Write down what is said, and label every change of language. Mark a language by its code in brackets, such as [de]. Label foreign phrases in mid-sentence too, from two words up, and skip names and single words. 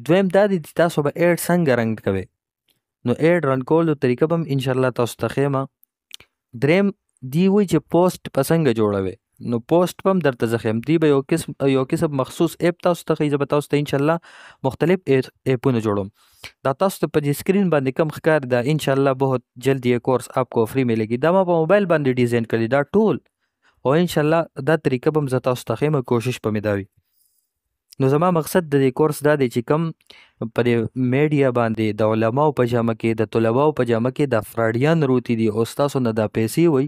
[ps] دویم دا دی چې تاسو به ایډ څنګه رن کوئ. نو [en] ad run [ps] کولو طریقه به هم انشاءالله تاسو ته ښیم. دریم دی وایي چې پوسټ په څنګه جوړوئ. نو پوسټ به هم درته زه ښیم. دی به یو قسم مخصوص ایپ تاسو ته ښیي. زه به تاسو ته انشاءالله مختلف ایپونه جوړوم. دا تاسو ته په سکرین باندې کم ښکار دا انشاءالله [ur] بہت جلد یہ کورس آپ کو فری ملے گی. [ps] دا ما په موبایل باندې ډیزاین کړی دا ټول او انشاءالله دا طریقه به هم زه تاسو ته ښیم. کوشش به مې دا وي. نو زما مقصد د دې کورس دا دی چې کم په دې میډیا باندې د علماو په جامه کې د طلباو په جامه کې دا فراډیان روتي دي او ستاسو نه دا پیسې وي.